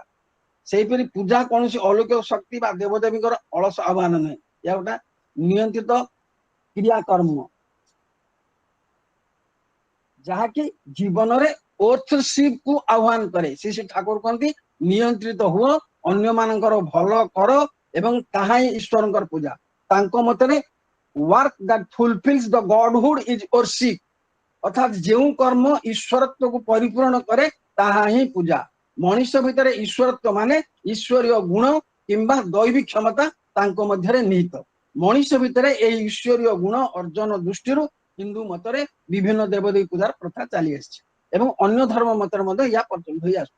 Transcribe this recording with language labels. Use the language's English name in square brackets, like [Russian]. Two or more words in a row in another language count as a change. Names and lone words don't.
[Odia] ସେହିପରି ପୂଜା କୌଣସି ଅଲୌକିକ ଶକ୍ତି ବା ଦେବଦେବୀଙ୍କର ଅଳସ ଆହ୍ୱାନ ନୁହେଁ, ଏହା ଗୋଟେ ନିୟନ୍ତ୍ରିତ କ୍ରିୟାକର୍ମ। ଯାହାକି ଜୀବନରେ ଓର୍ଥସିପ କୁ ଆହ୍ୱାନ କରେ। ଶ୍ରୀ ଠାକୁର କହନ୍ତି ନିୟନ୍ତ୍ରିତ ହୁଅ, ଅନ୍ୟମାନଙ୍କର ଭଲ କର ଏବଂ ତାହା ହିଁ ଈଶ୍ୱରଙ୍କର ପୂଜା। ତାଙ୍କ ମତରେ [English] work that fulfills the godhood is worship, [Odia] ଅର୍ଥାତ୍ ଯେଉଁ କର୍ମ ଈଶ୍ୱରତ୍ୱକୁ ପରିପୂରଣ କରେ ତାହା ହିଁ ପୂଜା। ମଣିଷ ଭିତରେ ଈଶ୍ୱରତ୍ୱ ମାନେ ଈଶ୍ୱରୀୟ ଗୁଣ କିମ୍ବା ଦୈବିକ କ୍ଷମତା ତାଙ୍କ ମଧ୍ୟରେ ନିହିତ। ମଣିଷ ଭିତରେ ଏହି ଈଶ୍ୱରୀୟ ଗୁଣ ଅର୍ଜନ ଦୃଷ୍ଟିରୁ ହିନ୍ଦୁ ମତରେ ବିଭିନ୍ନ ଦେବଦେବୀ ପୂଜାର ପ୍ରଥା ଚାଲି ଆସିଛି ଏବଂ ଅନ୍ୟ ଧର୍ମ ମତରେ ମଧ୍ୟ ଏହା ପ୍ରଚଳିତ ହୋଇ ଆସୁଛି।